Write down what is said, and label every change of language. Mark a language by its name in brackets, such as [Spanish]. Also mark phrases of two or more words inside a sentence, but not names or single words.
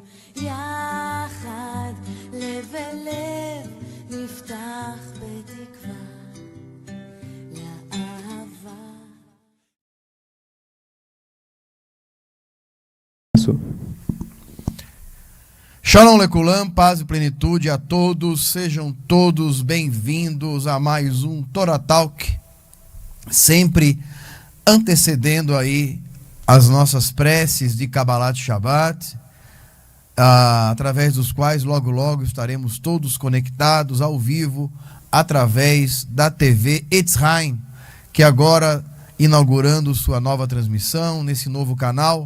[Hebrew] יחד לב אל לב נפתח בתקווה לאהבה. שלום לכולם, [Portuguese] paz e plenitude a todos, sejam todos bem-vindos a mais um Torah Talk, sempre antecedendo aí as nossas preces de [Hebrew] קבלת שבת, [Portuguese] através dos quais logo estaremos todos conectados ao vivo através da TV Etzraim, que agora inaugurando sua nova transmissão nesse novo canal.